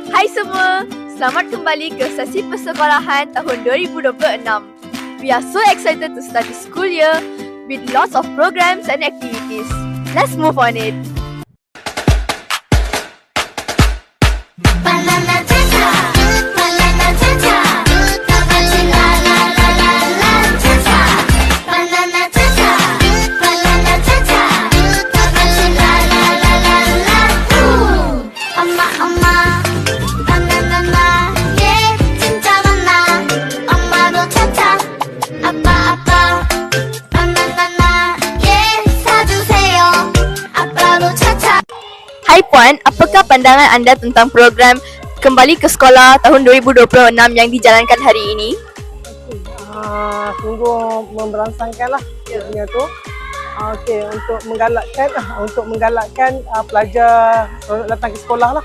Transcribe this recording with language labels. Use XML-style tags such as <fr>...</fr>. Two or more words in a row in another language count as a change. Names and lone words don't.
<ms>semua, selamat kembali ke sesi persekolahan tahun 2026.</ms> <en>We are so excited to start the school year with lots of programs and activities. Let's move on it. Banana cha-cha, banana cha-cha, la la la la la cha-cha. Banana cha-cha, banana cha-cha, la la la la la.</en> <ko>엄마 엄마, 바나나나, 예 진짜 많아. 엄마도 cha-cha, 아빠 아빠, 바나나나, 예 사주세요. 아빠도 cha-cha.</ko> <ms>Hai Puan, apakah pandangan anda tentang program Kembali ke Sekolah tahun 2026 yang dijalankan hari ini? Sungguh memberangsangkan lah punya tu. Okey, untuk menggalakkan pelajar datang ke sekolah lah.</ms>